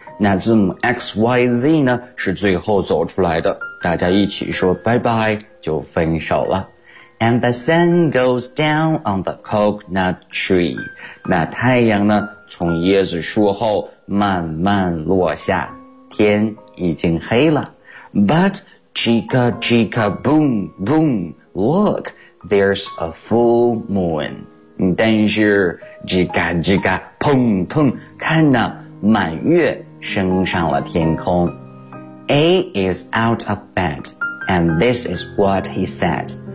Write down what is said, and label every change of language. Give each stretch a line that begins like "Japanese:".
Chinese: 那字母 XYZ 呢是最后走出来的，大家一起说拜拜就分手了。
English: And the sun goes down on the coconut tree.
Chinese: 那太阳呢从椰子树后慢慢落下，天已经黑了。
English: But chica chica boom boom, look, there's a full moon.
Chinese: 但是 chica chica 砰砰，看呢，满月升上了天空。
English: A is out of bed, and this is what he said.